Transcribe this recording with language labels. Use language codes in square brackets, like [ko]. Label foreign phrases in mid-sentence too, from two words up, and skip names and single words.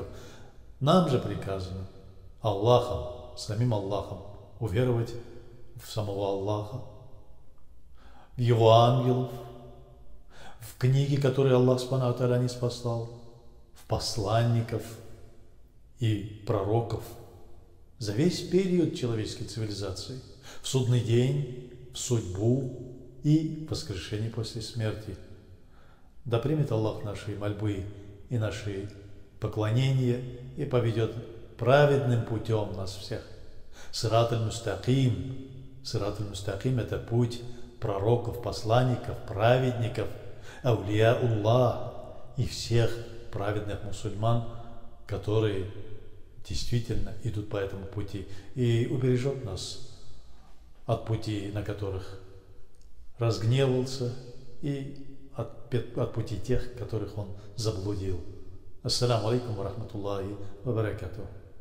[ru] Нам же приказано Аллахом, самим Аллахом, уверовать в самого Аллаха, в его ангелов, в книги, которые Аллах [ar] سبحانه وتعالى [ru] не спасал, в посланников и пророков за весь период человеческой цивилизации, в судный день, в судьбу и воскрешение после смерти. Да примет Аллах наши мольбы и наши поклонения и поведет праведным путем нас всех. [ar] الصراط المستقيم. الصراط المستقيم – [ru] это путь пророков, посланников, праведников, [ar] أولياء الله [ru] и всех праведных мусульман, которые действительно идут по этому пути, и убережет нас от пути, на которых разгневался, и от пути тех, которых он заблудил. [ar] السلام عليكم ورحمة الله وبركاته.